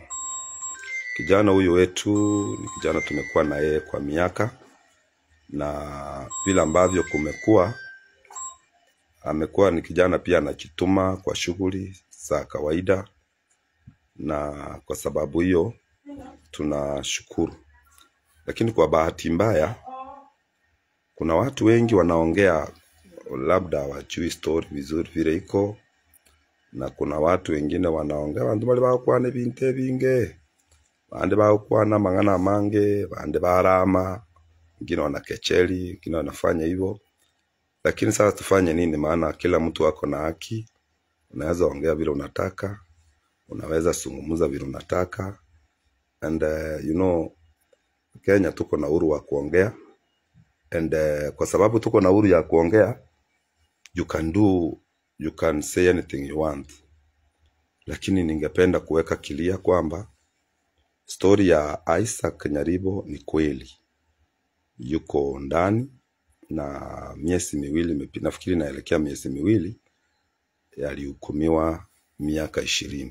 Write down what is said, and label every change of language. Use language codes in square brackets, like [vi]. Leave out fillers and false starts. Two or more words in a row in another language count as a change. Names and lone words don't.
[sw] Kijana huyu wetu ni kijana tumekuwa na yeye kwa miaka, na vile ambavyo amekuwa ni kijana pia anajituma kwa shughuli za kawaida, na kwa sababu hiyo tunashukuru. Lakini kwa bahati mbaya kuna watu wengi wanaongea labda wajui story vizuri vile iko, na kuna watu wengine wanaongea [guz] bantu bali bakwa ne binte binge, bande bakwa na mangana mange, bande barama, [sw] wengine wanakecheli, wengine wanafanya hivyo. Lakini sasa tufanye nini? Maana kila mtu wako na haki. Unaweza ongea vile unataka, unaweza zungumza vile unataka, and Kenya tuko na uhuru wa kuongea, and kwa sababu tuko na uhuru ya kuongea, [en] you can say anything you want. [sw] Lakini ningependa kuweka kilia kwamba story ya Isaac Nyaribo ni kweli. Yuko ndani na miezi miwili, nafikiri naelekea miezi miwili, alihukumiwa miaka 20.